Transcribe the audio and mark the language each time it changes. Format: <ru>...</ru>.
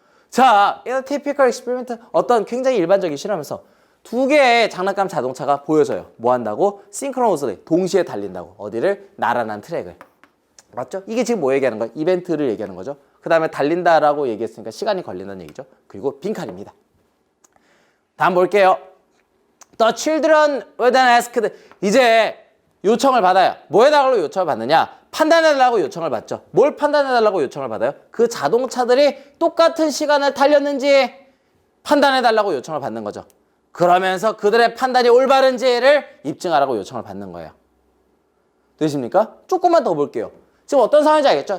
<ko>자, 이런 typical experiment, 어떤 굉장히 일반적인 실험에서 두 개의 장난감 자동차가 보여져요. 뭐 한다고? synchronously, 동시에 달린다고. 어디를? 나란한 트랙을. 맞죠? 이게 지금 뭐 얘기하는 거예요? 이벤트를 얘기하는 거죠. 그 다음에 달린다라고 얘기했으니까 시간이 걸린다는 얘기죠. 그리고 빈칸입니다. 다음 볼게요.</ko> <en>The children were then asked.</en> <ko>이제 요청을 받아요. 뭐 해달라고 요청을 받느냐? 판단해달라고 요청을 받죠. 뭘 판단해달라고 요청을 받아요? 그 자동차들이 똑같은 시간을 달렸는지 판단해달라고 요청을 받는 거죠. 그러면서 그들의 판단이 올바른지를 입증하라고 요청을 받는 거예요. 되십니까? 조금만 더 볼게요. 지금 어떤 상황인지 알겠죠?</ko>